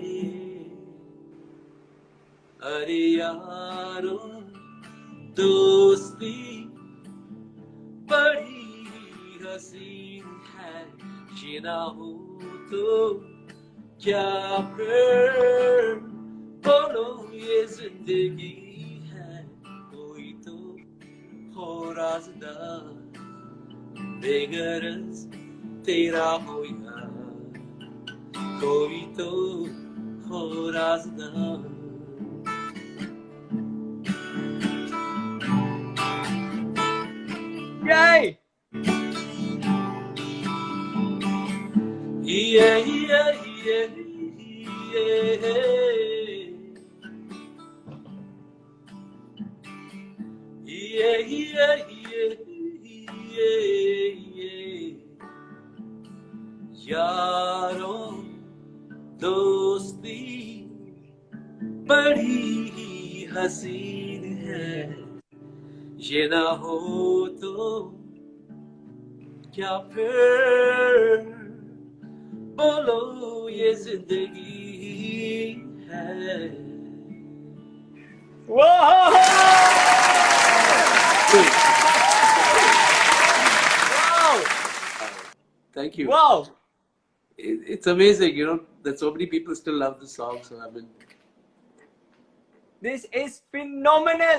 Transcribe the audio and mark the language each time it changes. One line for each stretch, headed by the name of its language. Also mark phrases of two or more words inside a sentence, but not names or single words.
Hindi: अरे यारों दोस्ती बड़ी हसीन है, ये ना हो तो क्या फिर बोलो ये जिंदगी है, कोई तो हो राज़दार। बेगरज तेरा हो यार, कोई तो हो राज़दार। Yay! Yeah, yeah, yeah, yeah. Yeah, yeah, yeah, yeah. यारों दोस्ती बड़ी ही हसीन है, ये ना हो तो क्या फिर बोलो ये जिंदगी है। Whoa! Wow!
English: Thank you. Wow! It's amazing, you know, that so many people still love this song. So I mean, This is phenomenal.